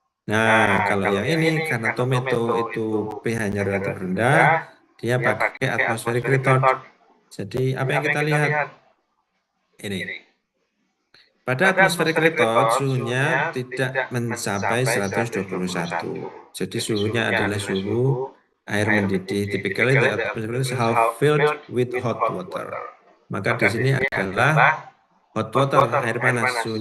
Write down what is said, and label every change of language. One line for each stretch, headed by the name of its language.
Indonesian: Nah, kalau yang ini karena tomato itu pH-nya relatif rendah, dia pakai atmospheric retort. Jadi apa yang kita lihat? Ini. Pada atmospheric retort suhunya tidak mencapai 121. Jadi suhunya adalah suhu air mendidih.
English: Typically the atmosphere is half filled with hot water.
Indonesian: Maka di sini adalah
English: hot water,
Indonesian: air panas.